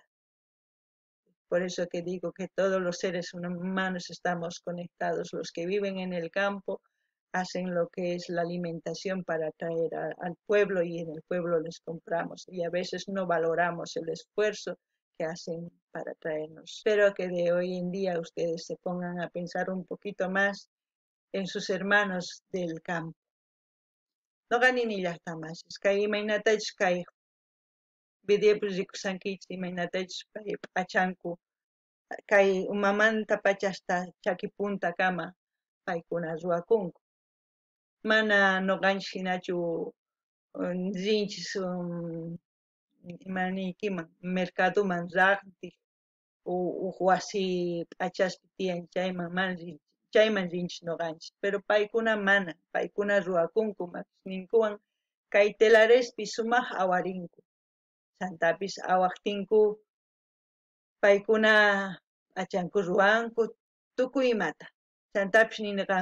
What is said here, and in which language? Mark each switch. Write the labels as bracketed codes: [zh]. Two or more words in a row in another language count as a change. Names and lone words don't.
[es] Por eso que digo que todos los seres humanos estamos conectados, los que viven en el campo hacen lo que es la alimentación para traer al pueblo y en el pueblo les compramos y a veces no valoramos el esfuerzo que hacen para traernos. Espero que de hoy en día ustedes se pongan a pensar un poquito más en sus hermanos del campo. [qu] No ganin ni las tamas, es que imaynatach kay videopus rikusankichis imaynatach pachanku kay umamanta pachasta chaki punta kama paykuna ruwakunku. Mana noqanchik hinachu rinchis imaniykiman mercadoman raqtiq huk wasi p'achaspi tiyan chayman rinchis noqanchik, pero paykuna mana, paykuna ruwakunku maqsninkuwan kay telarespi sumaq awarinku, chantapis awaqtinku paykuna p'achanku ruwanku tukuy imata, chantapis nini